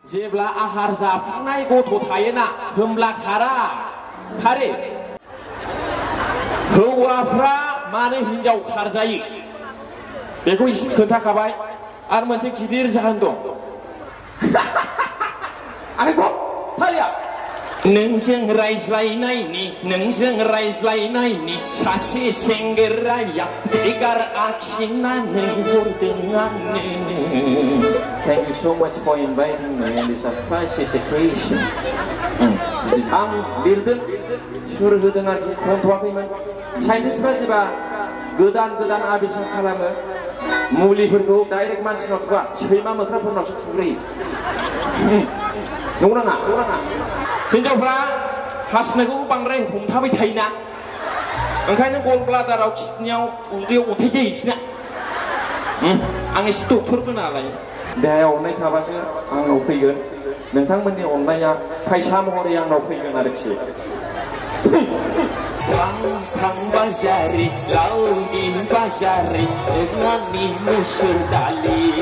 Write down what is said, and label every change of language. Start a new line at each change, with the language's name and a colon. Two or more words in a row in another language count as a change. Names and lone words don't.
Bodo: जेब्ला आहार जाफुनाय गथ' थायोना होमब्ला खारे हौवाफ्रा मानो हिनजाव खारजायो बेखौ एसे खोन्थाखाबाय आरो मोनसे गिदिर जाहोन दं आंखौ फालिया नोंजों रायज्लायनायनि सासे सेंग्राया एगार आखिनानै हरदों आंनो
English: Thank you so much for inviting me in this spicy situation.
Bodo: आं लिरदों सुर होदों आरोखि खनथ'वाखैमोन चाइनिस बाजिबा गोदान आबिष्कार खालामो मुलिफोरखौ डाइरेक्ट मानसिनाव थुवा सैमा मोख्राफोरनावसो थुग्रोयो नंगौ नाङा हिनजावफ्रा हासुनायखौ बांद्राय हमथाबाय थायोना ओंखायनो गल ब्लादाराव किडनियाव उदैयाव अन्थाइ जायो बिसोरना आं एसे डक्टरबो नालाय देहायाव अननाय थाबासो आंनाव फैगोन नोंथांमोननि अननाया फैसा महरै आंनाव फैगोन आरोखि बाजारि लाउनि बाजारि नोंनि मुसुर दालि